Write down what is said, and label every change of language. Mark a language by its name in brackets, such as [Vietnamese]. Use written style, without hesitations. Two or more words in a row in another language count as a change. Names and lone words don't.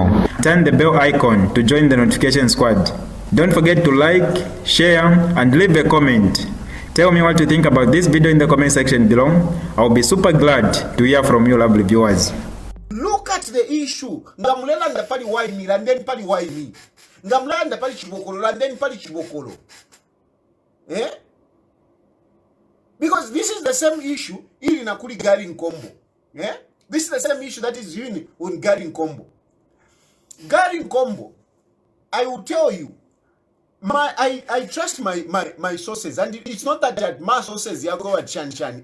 [English] Turn the bell icon to join the notification squad. Don't forget to like, share, and leave a comment. Tell me what you think about this video in the comment section below. I'll be super glad to hear from you lovely viewers. Look at the issue. [Bemba] Ngamulela ndapali [English] why me, and then pali why me. [Bemba] Ngamulela ndapali chibokolo, [English] and then pali chibokolo. Because this is the same issue in Nakuri Garry Nkombo. This is the same issue that is in on Garry Nkombo. Garry Nkombo, I will tell you, I trust my sources, and it's not that my sources go at Chan.